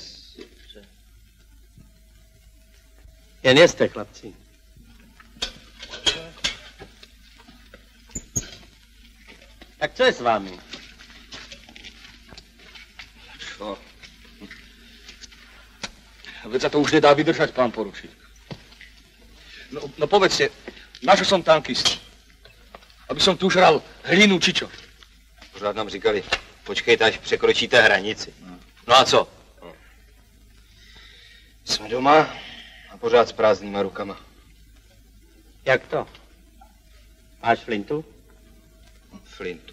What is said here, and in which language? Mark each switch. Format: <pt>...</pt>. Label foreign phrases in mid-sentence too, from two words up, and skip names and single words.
<cs>Jen jeste, chlapci. Tak co je s vámi?</cs> <sk>Co? Veď za to už nedá vydržať, pán poručík. No povedzte, našel som tankist. Aby som tu žral hlinu či čo?</sk> <cs>Pořád nám říkali, počkejte, až překročíte hranici. No a co? Jsme doma a pořád s prázdnýma rukama. Jak to? Máš flintu? Flintu.</cs>